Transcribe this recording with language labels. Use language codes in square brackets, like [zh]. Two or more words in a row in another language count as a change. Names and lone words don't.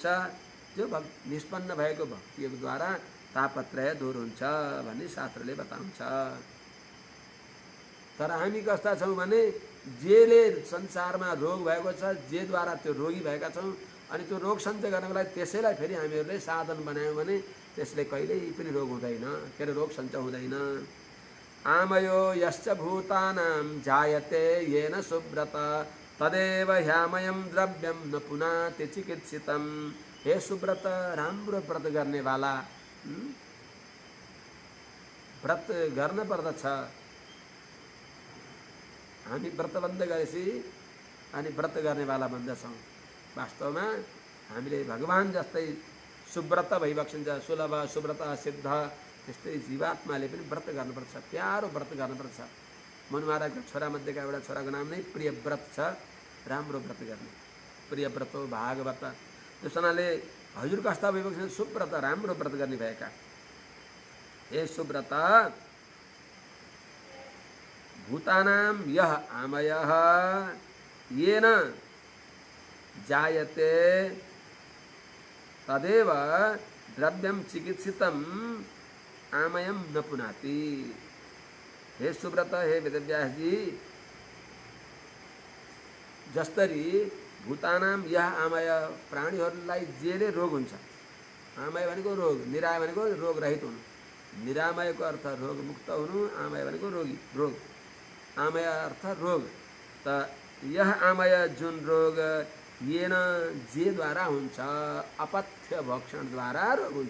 [ne] त्यो निष्पन्न भएको भक्तियोगद्वारा तापत्रय दूर हुन्छ भन्ने शास्त्रले बताउँछ। तर हामी कस्ता छौँ भने जेले संसारमा रोग भएको छ, जेद्वारा त्यो रोगी भएका छौँ अनि त्यो रोग सन्चय गर्नको लागि त्यसैलाई फेरि हामीहरूले साधन बनायौँ भने त्यसले कहिल्यै पनि रोग हुँदैन, के अरे रोग सञ्चय हुँदैन। [sa] आमयो यश्च भूतानां जायते येन सुब्रत तदेव ह्यामयं द्रव्यं न पुनाति चिकित्सितम्। [ne] हे सुब्रत, राम्रो व्रत गर्नेवाला, व्रत गर्न पर्दछ। हामी व्रतबन्ध गरेपछि अनि व्रत गर्नेवाला बन्दछौँ। वास्तवमा हामीले भगवान जस्तै सुव्रत भइबक्सिन्छ, सुलभ सुव्रत सिद्ध, त्यस्तै जीवात्माले पनि व्रत गर्नुपर्छ, प्यारो व्रत गर्नुपर्छ। मनु महाराजको छोरामध्येका एउटा छोराको नाम नै प्रियव्रत छ, राम्रो व्रत गर्ने, प्रियव्रत हो भागवत। त्यस हुनाले हजुर कस्ता भइबक्सिन्छ सुव्रत, राम्रो व्रत गर्ने भएका। [sa] हे सुव्रत, भूतानां यः आमयः येन जायते तदेव द्रव्यम चिकित्सितम आमयम न पुनाति। [ne] हे सुव्रत, हे वेदव्यास जी, जस्तरी [sa] भूतानाम यह आमय [ne] प्राणीहरूलाई जेले रोग हुन्छ। आमय भनेको रोग, निरामय भनेको रोग रहित हुनु। निरामयको अर्थ रोग मुक्त हुनु, आमय भनेको रोगी रोग, आमय अर्थ रोग। [sa] त यह आमय [ne] जुन रोग येन जेद्वारा हुन्छ, अपथ्य भक्षणद्वारा रोग हुन्छ।